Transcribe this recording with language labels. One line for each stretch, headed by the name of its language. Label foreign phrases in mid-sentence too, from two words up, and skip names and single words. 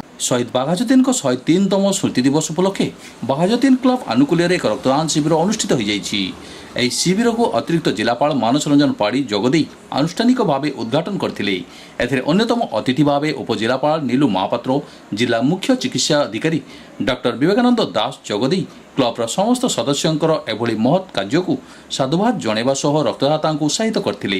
Odia: ଶହୀଦ ବାଘାଯତୀନ 103ତମ ସ୍ମୃତି ଦିବସ ଉପଲକ୍ଷେ ବାଘାଯତୀନ କ୍ଲବ ଆନୁକୂଲ୍ୟ ଏକ ରକ୍ତଦାନ ଶିବିର ଅନୁଷ୍ଠିତ ହୋଇ ଯାଇଛି। ଏହି ଶିବିରକୁ ଅତିରିକ୍ତ ଜିଲ୍ଲାପାଳ ମାନସ ରଞ୍ଜନ ପାଢ଼ୀ ଯୋଗଦେଇ ଆନୁଷ୍ଠାନିକ ଭାବେ ଉଦ୍ଘାଟନ କରିଥିଲେ। ଏଥିରେ ଅନ୍ୟତମ ଅତିଥି ଭାବେ ଉପଜିଲ୍ଲାପାଳ ନୀଲୁ ମହାପାତ୍ର, ଜିଲ୍ଲା ମୁଖ୍ୟ ଚିକିତ୍ସା ଅଧିକାରୀ ଡକ୍ଟର ବିବେକାନନ୍ଦ ଦାସ ଯୋଗଦେଇ କ୍ଲବର ସମସ୍ତ ସଦସ୍ୟଙ୍କର ଏଭଳି ମହତ୍ କାର୍ଯ୍ୟକୁ ସାଧୁବାଦ ଜଣାଇବା ସହ ରକ୍ତଦାତାଙ୍କୁ ଉତ୍ସାହିତ କରିଥିଲେ।